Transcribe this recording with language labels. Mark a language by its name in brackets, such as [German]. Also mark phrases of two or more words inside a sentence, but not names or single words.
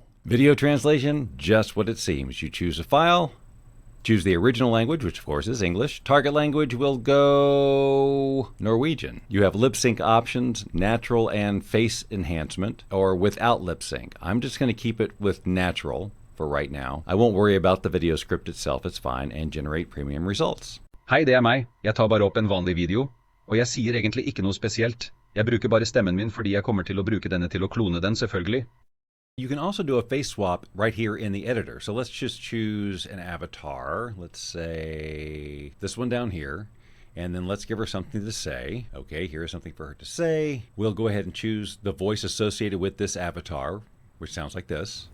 [English] Video translation, just what it seems. You choose a file, choose the original language, which of course is English. Target language will go Norwegian. You have lip sync options, natural and face enhancement, or without lip sync. I'm just going to keep it with natural for right now. I won't worry about the video script itself, it's fine, and generate premium results. [Norwegian] Hei, det meg. Jeg tar bare opp en vanlig video, og jeg sier egentlig ikke noe spesielt. Jeg bruker bare stemmen min fordi jeg kommer til å bruke denne til å klone den, selvfølgelig. [English] You can also do a face swap right here in the editor. So let's just choose an avatar. Let's say this one down here. And then let's give her something to say. Okay, here's something for her to say. We'll go ahead and choose the voice associated with this avatar, which sounds like this.